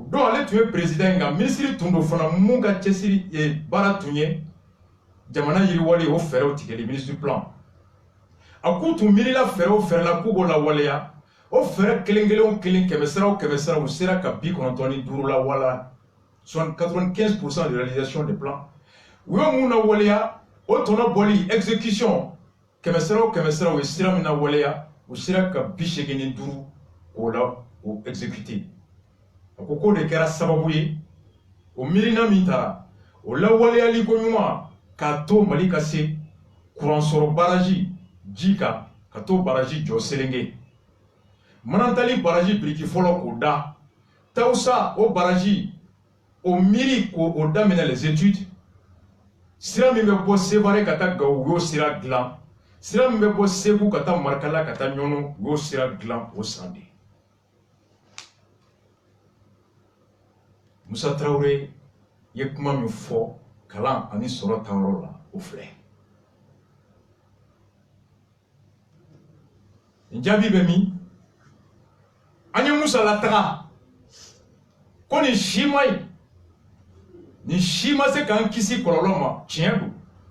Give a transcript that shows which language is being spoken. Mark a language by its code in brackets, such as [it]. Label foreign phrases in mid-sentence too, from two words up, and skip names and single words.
[bm] don ale tun ye président nka ministre tun don fana mun ka cɛsiri baara tun ye jamana yiriwali o fɛɛrɛw tigɛli [fr] ministre plan [bm] a k'u tun miirila fɛɛrɛ o fɛɛrɛ la k'u b'o lawaleya o fɛɛrɛ kelen kelen o kelen kɛmɛ sara o kɛmɛ sara u sera ka 95 lawala 95% [fr] de réalisation des plans [bm] u ye mun lawaleya o tɔnɔ bɔli exécution kɛmɛ sara o kɛmɛ sara u ye sira min lawaleya u sera ka 85 o la o exécuter a ko k'o de kɛra sababu ye o miirina min taara o lawaleyali ko ɲuman k'a to Mali ka se courant sɔrɔ barrage ji kan ka to barrage jɔ Selenge Manantali barrage biriki fɔlɔ k'o da Tawusa o barrage o miiri k'o daminɛ [fr] les études [bm] sira min bɛ bɔ Sevare ka taa Gawo u y'o sira dilan sira min bɛ bɔ Segu ka taa Marikala ka taa Ɲɔnɔ u y'o sira dilan o san de Musa Traoré ye kuma min fɔ kalan ani sɔrɔ taayɔrɔ la o filɛ nin jaabi bɛ min an ye Musa lataga ko nin si ma ɲi nin si ma se k'an kisi kɔlɔlɔ ma tiɲɛ don